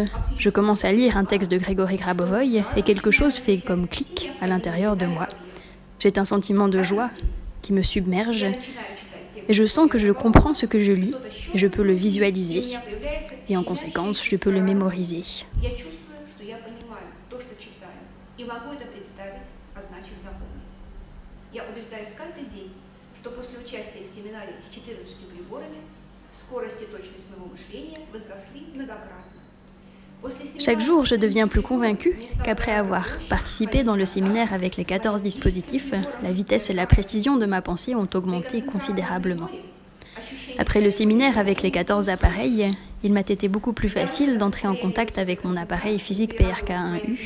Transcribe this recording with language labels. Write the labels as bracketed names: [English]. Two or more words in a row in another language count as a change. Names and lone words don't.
[French] Je commence à lire un texte de Grégory Grabovoy et quelque chose fait comme clic à l'intérieur de moi. J'ai un sentiment de joie qui me submerge et je sens que je comprends ce que je lis et je peux le visualiser et en conséquence, je peux le mémoriser. [Russian] Я убеждаюсь каждый день, что после участия в семинаре с 14 приборами скорость и точность моего мышления возросли многократно. [French] Chaque jour, je deviens plus convaincue qu'après avoir participé dans le séminaire avec les 14 dispositifs, la vitesse et la précision de ma pensée ont augmenté considérablement. Après le séminaire avec les 14 appareils, il m'a été beaucoup plus facile d'entrer en contact avec mon appareil physique PRK1U.